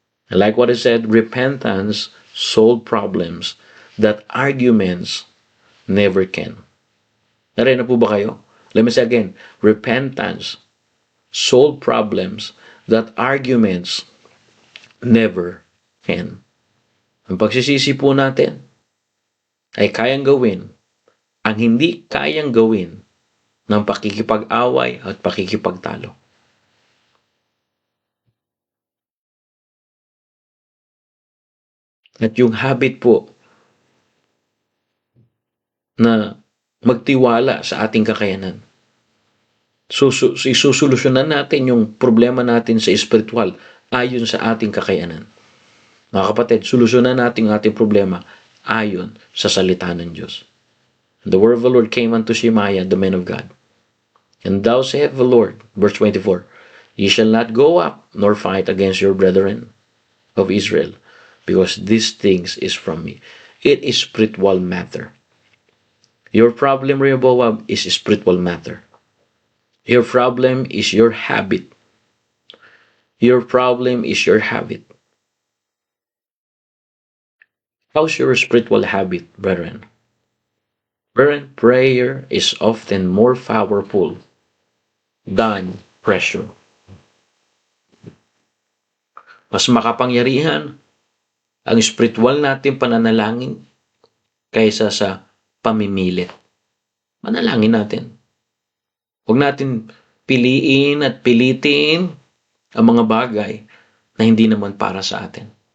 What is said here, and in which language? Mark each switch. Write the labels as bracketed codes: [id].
[en] And like what I said, repentance solves problems that arguments never can. [tl] Narinig na po ba kayo? [en] Let me say again, repentance solves problems that arguments never can. [tl] Ang pagsisisi po natin ay kayang gawin ang hindi kayang gawin ng pakikipag-away at pakikipagtalo. At yung habit po na magtiwala sa ating kakayanan. Isusolusyonan natin yung problema natin sa espiritual ayon sa ating kakayanan. Mga kapatid, solusyonan natin ang ating problema ayon sa salita ng Diyos. [en] The word of the Lord came unto Shemaiah, the man of God. And thou saith the Lord, verse 24, ye shall not go up nor fight against your brethren of Israel, because these things is from me. It is spiritual matter. Your problem, Rehoboam, is a spiritual matter. Your problem is your habit. Your problem is your habit. How's your spiritual habit, brethren? Brethren, prayer is often more powerful than pressure. [tl] Mas makapangyarihan ang spiritual natin pananalangin kaysa sa pamimilit. Manalangin natin. Huwag natin piliin at pilitin ang mga bagay na hindi naman para sa atin.